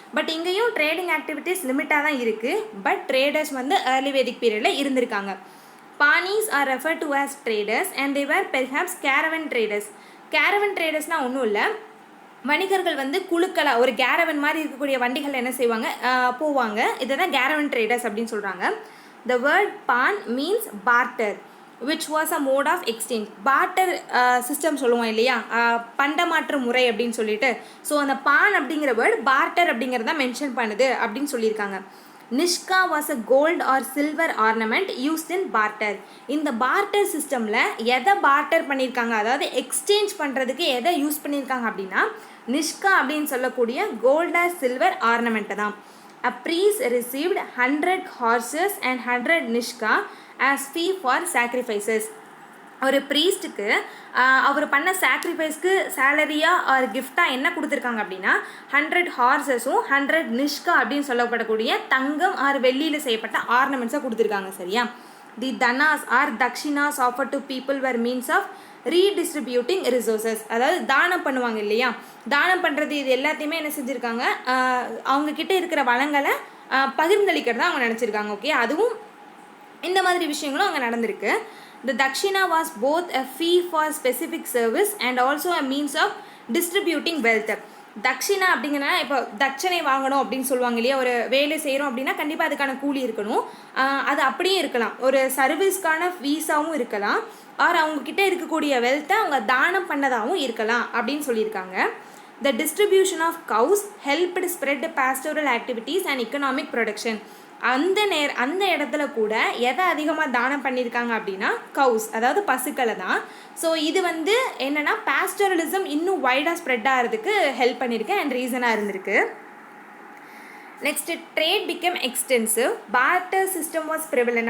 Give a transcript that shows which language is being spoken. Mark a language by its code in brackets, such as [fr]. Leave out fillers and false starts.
[ta] But இங்கேயும் trading activities லிமிட்டாக தான் இருக்குது. பட் ட்ரேடர்ஸ் வந்து ஏர்லி வேதிக் பீரியடில் இருந்திருக்காங்க. [en] Panis are refer to as traders and they were perhaps caravan traders. [ta] Caravan ட்ரேடர்ஸ்னால் ஒன்றும் இல்லை, வணிகர்கள் வந்து குழுக்களாக ஒரு கேரவன் மாதிரி இருக்கக்கூடிய வண்டிகள் என்ன செய்வாங்க, போவாங்க. இதை தான் கேரவன் ட்ரேடர்ஸ் அப்படின்னு சொல்கிறாங்க. [en] The word pan means barter which was a mode of exchange. [ta] Barter system சொல்லுவோம் இல்லையா, பண்டமாற்று முறை அப்படின்னு சொல்லிட்டு. ஸோ அந்த பான் அப்படிங்கிற வேர்டு பார்ட்டர் அப்படிங்கிறத மென்ஷன் பண்ணுது அப்படின்னு சொல்லியிருக்காங்க. [en] Nishka was a gold or silver ornament used in barter. [ta] இந்த பார்ட்டர் சிஸ்டமில் எதை பார்ட்டர் பண்ணியிருக்காங்க, அதாவது எக்ஸ்சேஞ்ச் பண்ணுறதுக்கு எதை யூஸ் பண்ணியிருக்காங்க அப்படின்னா நிஷ்கா அப்படின்னு சொல்லக்கூடிய கோல்ட் ஆர் சில்வர் ஆர்னமெண்ட்டை தான். [en] A priest received 100 horses and 100 nishka as fee for sacrifices. [ta] ஒரு ப்ரீஸ்ட்டுக்கு அவர் பண்ண சாக்ரிஃபைஸ்க்கு சேலரியாக ஒரு கிஃப்டாக என்ன கொடுத்துருக்காங்க அப்படின்னா 100 ஹார்ஸஸும் 100 நிஷ்கா அப்படின்னு சொல்லப்படக்கூடிய தங்கம் ஆர் வெள்ளியில் செய்யப்பட்ட ஆர்னமெண்ட்ஸாக கொடுத்துருக்காங்க. சரியா? [en] The danas or dakshinas offer to people were means of redistributing resources. [ta] அதாவது தானம் பண்ணுவாங்க இல்லையா, தானம் பண்ணுறது இது எல்லாத்தையுமே என்ன செஞ்சுருக்காங்க, அவங்கக்கிட்ட இருக்கிற வளங்களை பகிர்ந்தளிக்கிறதா அவங்க நினச்சிருக்காங்க. ஓகே, அதுவும் இந்த மாதிரி விஷயங்களும் அங்கே நடந்திருக்கு. [en] The dakshina was both a fee for specific service and also a means of distributing wealth. [ta] தக்ஷினா அப்படிங்கன்னா இப்போ தட்சணை வாங்கணும் அப்படின்னு சொல்லுவாங்க இல்லையா, ஒரு வேலை செய்கிறோம் அப்படின்னா கண்டிப்பாக அதுக்கான கூலி இருக்கணும். அது அப்படியே இருக்கலாம், ஒரு சர்வீஸ்க்கான ஃபீஸாகவும் இருக்கலாம், ஆர் அவங்கக்கிட்ட இருக்கக்கூடிய வெல்த்தை அவங்க தானம் பண்ணதாகவும் இருக்கலாம் அப்படின்னு சொல்லியிருக்காங்க. [en] The distribution of cows helped spread pastoral activities and economic production. [ta] அந்த இடத்துல கூட எதை அதிகமாக தானம் பண்ணியிருக்காங்க அப்படின்னா கவுஸ், அதாவது பசுக்களை தான். ஸோ இது வந்து என்னென்னா பாஸ்டரலிசம் இன்னும் வைடாக ஸ்ப்ரெட் ஆகிறதுக்கு ஹெல்ப் பண்ணியிருக்கு அண்ட் ரீசனாக இருந்திருக்கு. [en] Next trade become extensive. Barter system was prevalent.